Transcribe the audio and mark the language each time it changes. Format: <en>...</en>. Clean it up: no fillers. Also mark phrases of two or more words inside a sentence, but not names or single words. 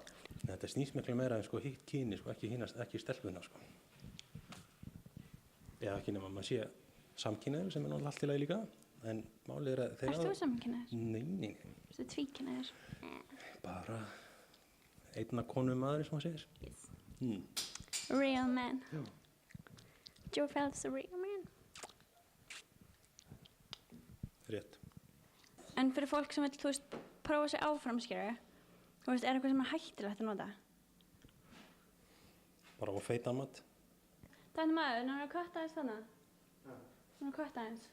<is>Þetta snýst miklu meira en sko hitt kyni, sko, ekki stelpuna, sko. Eða ekki nema maður sé samkynhneigður sem er náttúrulega allt í lagi líka, en málið er að þeir Erst þú samkynhneigður? Nei. Erstu tvíkynhneigður? Bara einna konu maður, sem maður segir.</is> <en>Yes. Real man.</en> <is>Já.</is> <en>Joe Phelps a real man.</en> <is>Rétt. En fyrir fólk sem vil, þú veist, prófa sig áfram, skilju, þú veist, er eitthvað sem er hættilegt að nota? Bara á feitan mat. Það er maður, hann er að kvarta aðeins þannig. Hann er að kvarta aðeins.</is>